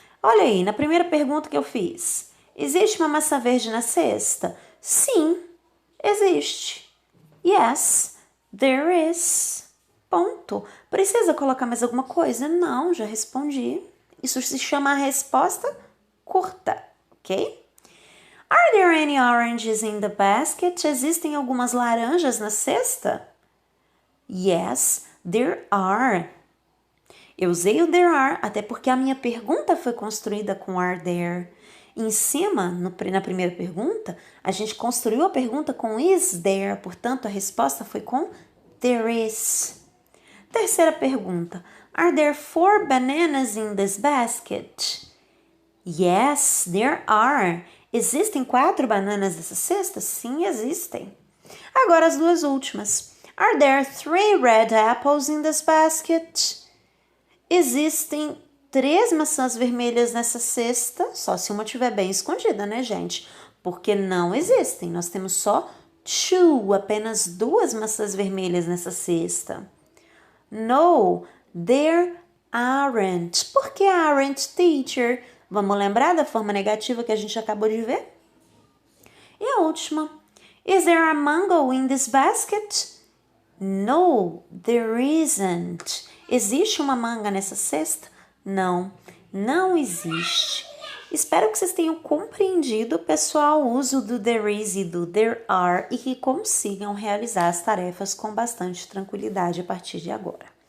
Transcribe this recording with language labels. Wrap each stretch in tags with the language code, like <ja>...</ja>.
<pt>Olha aí, na primeira pergunta que eu fiz, existe uma maçã verde na cesta? Sim, existe.</pt> <en>Yes, there is.</en> <pt>Ponto. Precisa colocar mais alguma coisa? Não, já respondi. Isso se chama resposta curta, ok?</pt> <en>Are there any oranges in the basket?</en> <pt>Existem algumas laranjas na cesta?</pt> <en>Yes, there are.</en> <pt>Eu usei o there are até porque a minha pergunta foi construída com are there. Em cima, na primeira pergunta, a gente construiu a pergunta com is there, portanto a resposta foi com there is. Terceira pergunta.</pt> <en>Are there 4 bananas in this basket? Yes, there are.</en> <pt>Existem 4 bananas nessa cesta? Sim, existem. Agora as duas últimas.</pt> <en>Are there 3 red apples in this basket?</en> <pt>Existem 3 maçãs vermelhas nessa cesta, só se uma estiver bem escondida, né, gente? Porque não existem. Nós temos só 2, apenas 2 maçãs vermelhas nessa cesta.</pt> <en>No, there aren't.</en> <pt>Por que aren't, teacher? Vamos lembrar da forma negativa que a gente acabou de ver? E a última.</pt> <en>Is there a mango in this basket? No, there isn't.</en> <pt>Existe uma manga nessa cesta? Não, não existe. Espero que vocês tenham compreendido, pessoal, o uso do there is e do there are e que consigam realizar as tarefas com bastante tranquilidade a partir de agora.</pt>